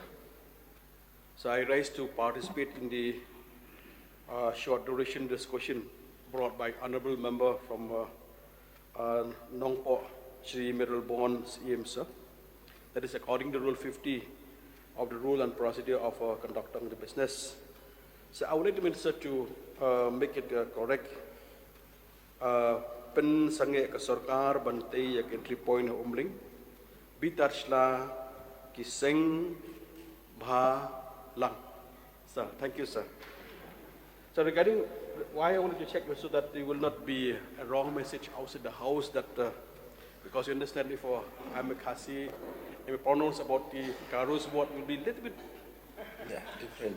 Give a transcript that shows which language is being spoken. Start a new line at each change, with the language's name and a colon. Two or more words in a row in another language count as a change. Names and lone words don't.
English: So I rise to participate in the short duration discussion brought by Honorable Member from Nongpo, Shri Miralbon CM, sir. That is according to Rule 50 of the Rule and Procedure of Conducting the Business. So I would like to minister to make it correct.
Khasi: Pen sange ka sarkar bantay yak
English: entry point
Khasi: umling bitarshla kiseng bha lang.
English: Sir, thank you, sir. So regarding why I wanted to check so that there will not be a wrong message outside the house that because you understand if I'm a Khasi, if I pronounce about the Karu's word will be a little bit Different.